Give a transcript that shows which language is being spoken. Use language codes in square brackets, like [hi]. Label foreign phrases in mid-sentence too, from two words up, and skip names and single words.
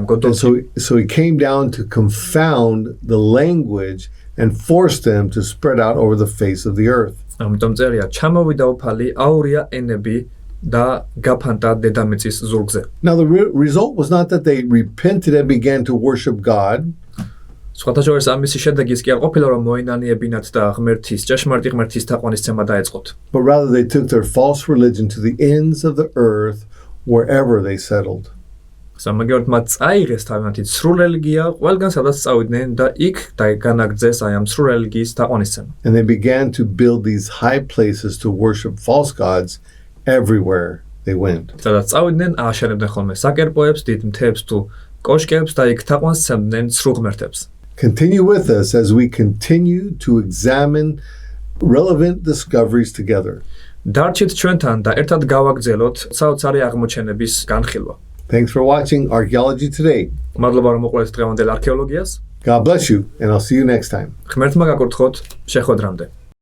[en] And [ka] გოდოლში. [en] so he came down to confound the language and force them to spread out over the face of the earth. [ka] ამიტომ წერია: ჩამოვიდა უფალი, აურია ენები და გაფანტა დედამიწის ზურგზე. [en] Now, the result was not that they repented and began to worship God. [ka] სხვათა შორის ამისი შედეგი ის კი არ ყოფილა, რომ მოენანიებინათ და ჭეშმარიტი ღმერთის თაყვანისცემა დაეწყოთ. [en] But rather they took their false religion to the ends of the earth wherever they settled. [ka] სამაგიეროდ მათ წაიღეს თავიანთი სრულ რელიგია ყველგან სადაც წავიდნენ და იქ განაგრძეს აი ამ სრულ რელიგიის თაყვანისცემა. [en] And they began to build these high places to worship false gods everywhere they went. [ka] სადაც წავიდნენ ააშენებდნენ ხოლმე საკერპოებს, დიდ მთებს თუ კოშკებს და იქ თაყვანს სცემდნენ სრულ ღმერთებს. [en] Continue with us as we continue to examine relevant discoveries together. [ka] დარჩით ჩვენთან და ერთად გავაგრძელოთ საოცარი აღმოჩენების განხილვა. [en] Thanks for watching Archaeology Today. [ka] მადლობა რომ მოყოლეთ დღევანდელ არქეოლოგიას. [en] God bless you, and I'll see you next time. [ka] ღმერთმა გაკურთხოთ, შეხვედრამდე.